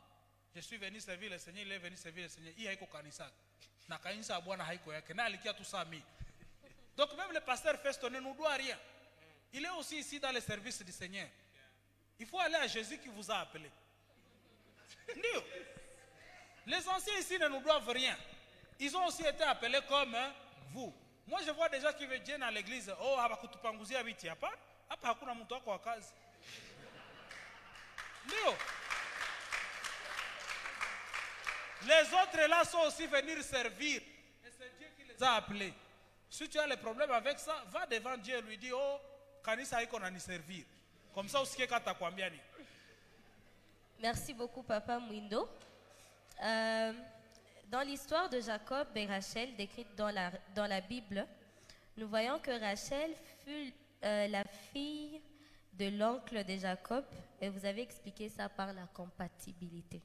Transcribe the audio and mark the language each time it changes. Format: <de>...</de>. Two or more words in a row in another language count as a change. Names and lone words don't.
<fr>Je suis venu servir le Seigneur, il est venu servir le Seigneur. Donc même le pasteur Festo ne nous doit rien. Il est aussi ici dans le service du Seigneur. Il faut aller à Jésus qui vous a appelé. Les anciens ici ne nous doivent rien. Ils ont aussi été appelés comme vous. Moi je vois des gens qui viennent à l'église.</fr> <sw>Oh, habakutupanguzia viti hapa. Hapa hakuna mtu wako wa kazi. Ndio.</sw> <fr>Les autres là sont aussi venus servir. Et c'est Dieu qui les a appelés. Si tu as les problèmes avec ça, va devant Dieu et lui dis,</fr> <sw>oh, kanisa iko na ni servir.</sw> <fr>Comme ça</fr> <sw>usikie kata kwambia ni.</sw> <fr>Merci beaucoup, Papa Mwindo. Dans l'histoire de Jacob et Rachel, décrite dans la Bible, nous voyons que Rachel fut la fille de l'oncle de Jacob, et vous avez expliqué ça par la compatibilité.</fr>